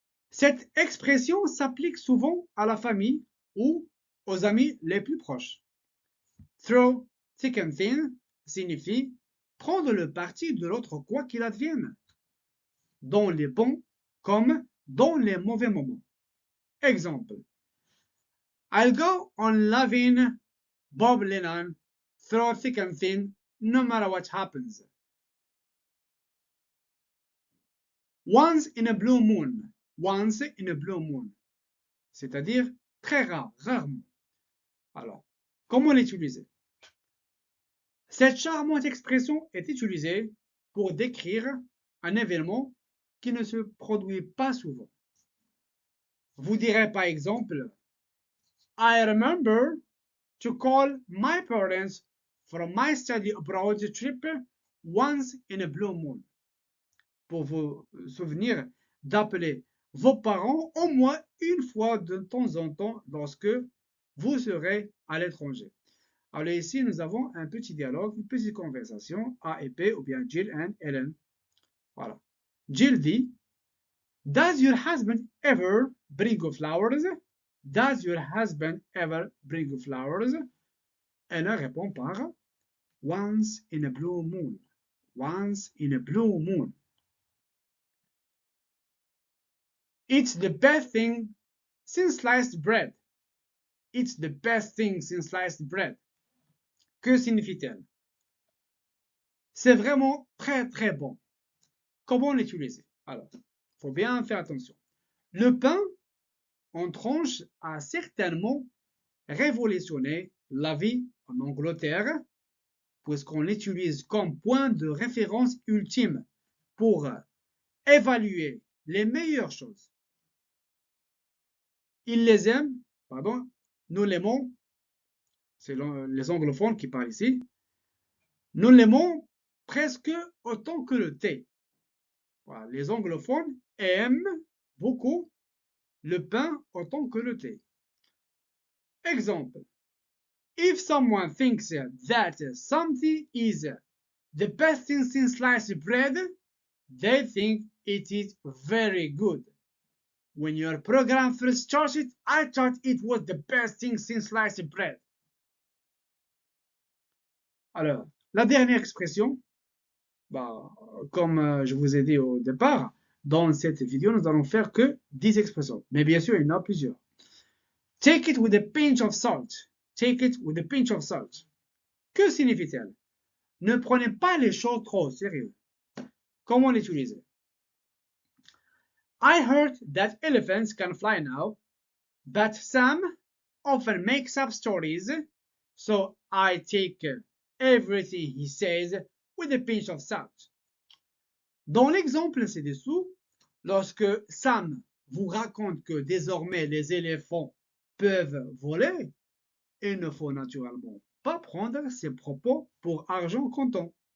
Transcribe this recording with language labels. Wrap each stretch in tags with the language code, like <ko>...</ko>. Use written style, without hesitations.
<fr>Cette expression s'applique souvent à la famille ou aux amis les plus proches.</fr> <en>Through thick and thin</en> <fr>signifie prendre le parti de l'autre quoi qu'il advienne, dans les bons comme dans les mauvais moments. Exemple.</fr> <en>I'll go on loving Bob Lennon through thick and thin, no matter what happens. Once in a blue moon. Once in a blue moon.</en> <fr>C'est-à-dire très rare, rarement. Alors, comment l'utiliser? Cette charmante expression est utilisée pour décrire un événement qui ne se produit pas souvent. Vous direz par exemple,</fr> <en>I remember to call my parents from my study abroad trip once in a blue moon.</en> <fr>Pour vous souvenir d'appeler vos parents au moins une fois de temps en temps lorsque vous serez à l'étranger. Alors ici, nous avons un petit dialogue, une petite conversation, A et P, ou bien Jill and Ellen. Voilà.</fr> <en>Jill dit, Does your husband ever bring you flowers? Does your husband ever bring you flowers? Ellen</en> <fr>répond par</fr> <en>Once in a blue moon. Once in a blue moon. It's the best thing since sliced bread. It's the best thing since sliced bread.</en> <fr>Que signifie-t-elle? C'est vraiment très très bon. Comment l'utiliser? Alors, il faut bien faire attention. Le pain en tranche a certainement révolutionné la vie en Angleterre, puisqu'on l'utilise comme point de référence ultime pour évaluer les meilleures choses. Ils les aiment, pardon, nous l'aimons, c'est les anglophones qui parlent ici, nous l'aimons presque autant que le thé. Voilà, les anglophones aiment beaucoup le pain autant que le thé. Exemple.</fr> <en>If someone thinks that something is the best thing since sliced bread, they think it is very good. When your program first started, I thought it was the best thing since sliced bread.</en> <fr>Alors, la dernière expression, comme je vous ai dit au départ, dans cette vidéo, nous allons faire que 10 expressions. Mais bien sûr, il y en a plusieurs.</fr> <en>Take it with a pinch of salt. Take it with a pinch of salt.</en> <fr>Que signifie-t-elle? Ne prenez pas les choses trop au sérieux. Comment l'utiliser?</fr> <en>I heard that elephants can fly now, but Sam often makes up stories, so I take everything he says with a pinch of salt.</en> <fr>Dans l'exemple ci-dessous, lorsque Sam vous raconte que désormais les éléphants peuvent voler, il ne faut naturellement pas prendre ses propos pour argent comptant.</fr>